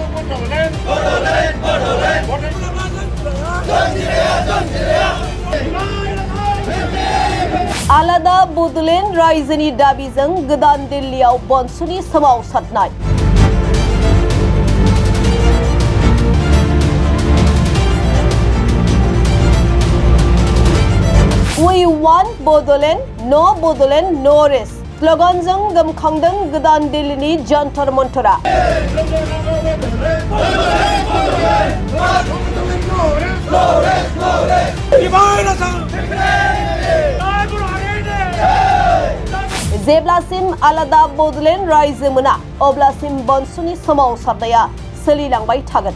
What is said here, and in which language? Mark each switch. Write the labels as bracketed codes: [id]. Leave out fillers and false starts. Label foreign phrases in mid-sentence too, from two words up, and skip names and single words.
[brx] आलादा बड'लेण्ड रायजोनि दाबिजों गोदान दिल्लीयाव बनसुनि सोमावसारनाय। [en] We want Bodoland, no Bodoland, no rest. [brx] स्लोगानजों गोमखांदों गोदान दिल्लीनि जन्तर मन्तरा। जेब्लासिम आलादा बड'लेण्ड रायजो मोना अब्लासिम बनसुनि सोमावसारनाया सोलिलांबाय थागोन।